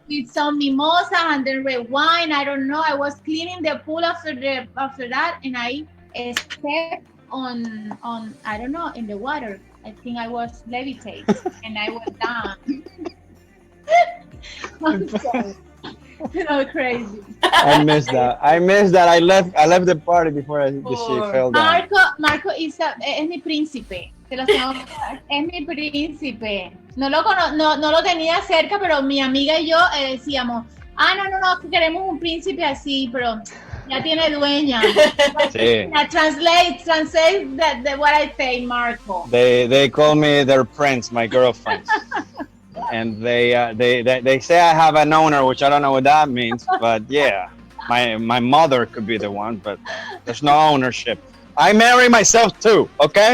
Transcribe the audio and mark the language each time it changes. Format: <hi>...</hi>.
<en>With some mimosa and then red wine. I don't know. I was cleaning the pool after that, and I stepped on I don't know, in the water. I think I was levitating and I went down. I'm sorry. So crazy. I missed that. I left the party before she fell down.</en> <es>Marco es mi príncipe. Te lo tengo que dar. Es mi príncipe. No lo tenía cerca, pero mi amiga y yo decíamos, no, que queremos un príncipe así, pero ya tiene dueña. Sí.</es> <en>Translate what I say, Marco. They call me their friends, my girlfriends. And they say I have an owner, which I don't know what that means, but yeah, my mother could be the one, but there's no ownership. I marry myself too, okay?</en>